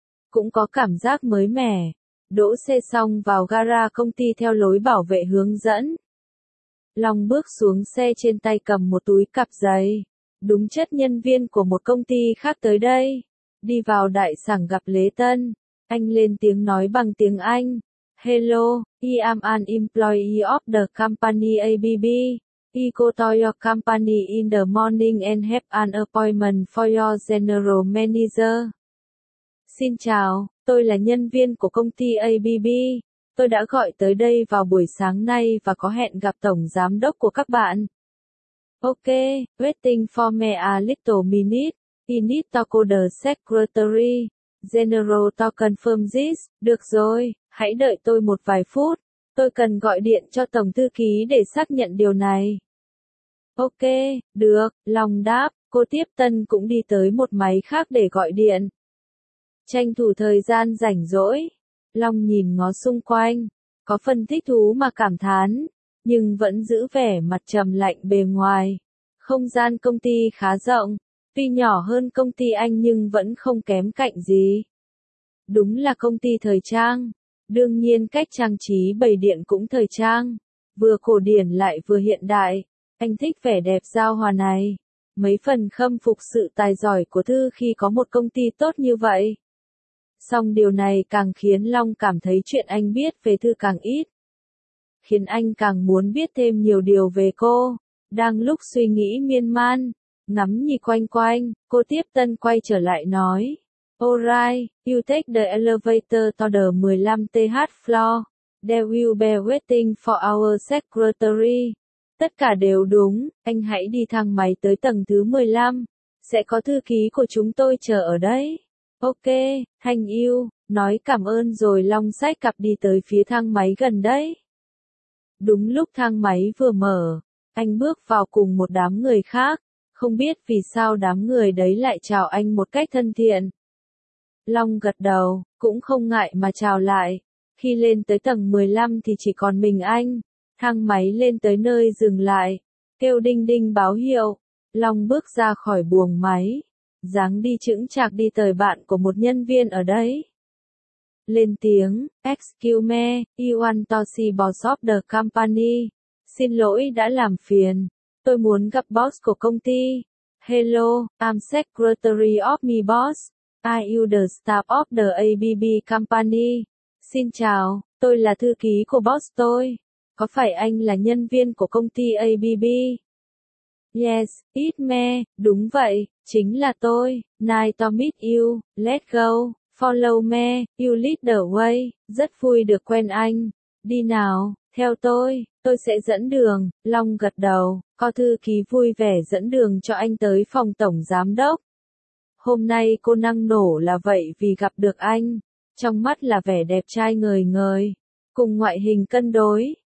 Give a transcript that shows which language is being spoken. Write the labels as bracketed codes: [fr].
[vi] Cũng có cảm giác mới mẻ. Đỗ xe xong vào gara công ty theo lối bảo vệ hướng dẫn. Long bước xuống xe trên tay cầm một túi cặp giày. Đúng chất nhân viên của một công ty khác tới đây. Đi vào đại sảnh gặp Lễ Tân. Anh lên tiếng nói bằng tiếng Anh. [en] Hello, I am an employee of the company ABB. I go to your company in the morning and have an appointment for your general manager. [vi] Xin chào, tôi là nhân viên của công ty ABB. Tôi đã gọi tới đây vào buổi sáng nay và có hẹn gặp tổng giám đốc của các bạn. [en] Ok, waiting for me a little minute. I need to call the secretary. General to confirm this. [vi] Được rồi, hãy đợi tôi một vài phút. Tôi cần gọi điện cho tổng thư ký để xác nhận điều này. Ok, được, Long đáp. Cô tiếp tân cũng đi tới một máy khác để gọi điện. Tranh thủ thời gian rảnh rỗi. Long nhìn ngó xung quanh. Có phần thích thú mà cảm thán. Nhưng vẫn giữ vẻ mặt trầm lạnh bề ngoài. Không gian công ty khá rộng. Tuy nhỏ hơn công ty anh nhưng vẫn không kém cạnh gì. Đúng là công ty thời trang. Đương nhiên cách trang trí bày điện cũng thời trang. Vừa cổ điển lại vừa hiện đại. Anh thích vẻ đẹp giao hòa này. Mấy phần khâm phục sự tài giỏi của Thư khi có một công ty tốt như vậy. Song điều này càng khiến Long cảm thấy chuyện anh biết về Thư càng ít. Khiến anh càng muốn biết thêm nhiều điều về cô. Đang lúc suy nghĩ miên man. Ngắm nhìn quanh quanh, cô tiếp tân quay trở lại nói. [en] Alright, you take the elevator to the 15th floor. There will be waiting for our secretary. [vi] Tất cả đều đúng, anh hãy đi thang máy tới tầng thứ 15. Sẽ có thư ký của chúng tôi chờ ở đấy. [en] Ok, thank you. [vi] Nói cảm ơn rồi Long xách cặp đi tới phía thang máy gần đấy. Đúng lúc thang máy vừa mở, anh bước vào cùng một đám người khác. Không biết vì sao đám người đấy lại chào anh một cách thân thiện. Long gật đầu, cũng không ngại mà chào lại. Khi lên tới tầng 15 thì chỉ còn mình anh. Thang máy lên tới nơi dừng lại. Kêu đinh đinh báo hiệu. Long bước ra khỏi buồng máy. Dáng đi chững chạc đi tới bạn của một nhân viên ở đấy. Lên tiếng, [en] excuse me, I want to see boss of the company. [vi] Xin lỗi đã làm phiền. Tôi muốn gặp boss của công ty. [en] Hello, I'm secretary of my boss. I am the staff of the ABB company. [vi] Xin chào, tôi là thư ký của boss tôi. Có phải anh là nhân viên của công ty ABB? [en] Yes, it me, [vi] đúng vậy, chính là tôi. [en] Nice to meet you, let's go, follow me, you lead the way. [vi] Rất vui được quen anh. Đi nào, theo tôi sẽ dẫn đường. Long gật đầu. Có thư ký vui vẻ dẫn đường cho anh tới phòng tổng giám đốc. Hôm nay cô năng nổ là vậy vì gặp được anh. Trong mắt là vẻ đẹp trai ngời ngời. Cùng ngoại hình cân đối.